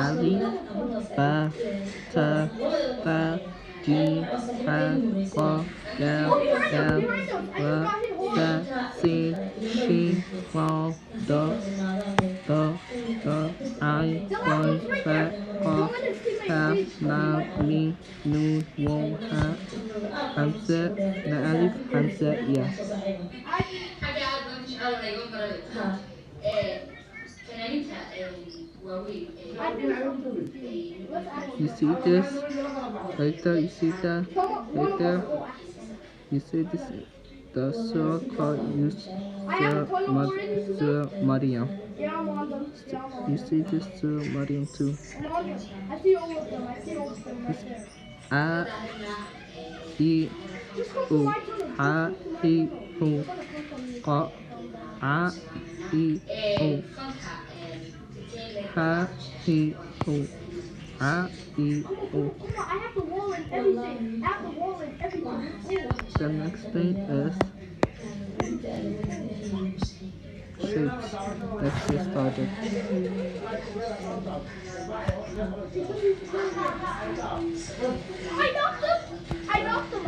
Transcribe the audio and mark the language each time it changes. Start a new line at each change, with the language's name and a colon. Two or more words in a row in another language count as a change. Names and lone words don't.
English: Ali, Ba, Ta, Ba, Jim, Ha, Qua, Dal, Dal, Ra, Da, Sin, Shin, Fa, Da, I, Boy, Fa, Qua, Kaf, Lam, Mim, Nun, Wong, Ha, Hamza, Na Alif, Hamza, yeah. You see this? Right there, you see that? Right there? You see this? The surah called Surah Maryam. Yeah, I'm on them. You see this Surah Maryam too? I'm on them. I see all of them. right there. A, I, U, Ha, Hi, Hu, Qa, A, I, U, Ha, Hi, Hu, A, I, U. Come on, I have the wall and everything. The next thing is shapes. Let's get started. I knocked him.